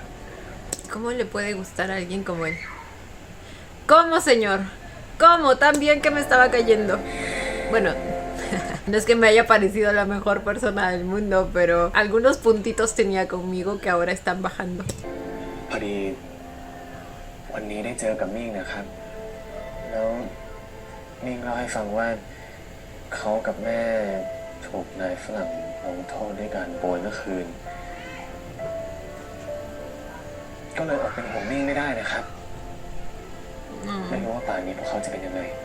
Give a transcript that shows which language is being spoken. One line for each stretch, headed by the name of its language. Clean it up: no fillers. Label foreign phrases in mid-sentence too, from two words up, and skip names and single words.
Spanish: ¿Cómo le puede gustar a alguien como él? ¿Cómo, señor? ¿Cómo? Tan bien que me estaba cayendo. Bueno, no es que me haya parecido la mejor persona del mundo, pero algunos puntitos tenía conmigo que ahora están bajando.
Thai: พอดีวันนี้ได้เจอกับมิ่งนะครับ แล้วมิ่งเล่าให้ฟังว่าเขากับแม่ถูกนายฝรั่งลงโทษด้วยการโบยเมื่อคืน ก็เลยอดเป็นห่วงนิ่งไม่ได้นะครับ ไม่รู้ว่าป่านนี้พวกเขาจะเป็นยังไง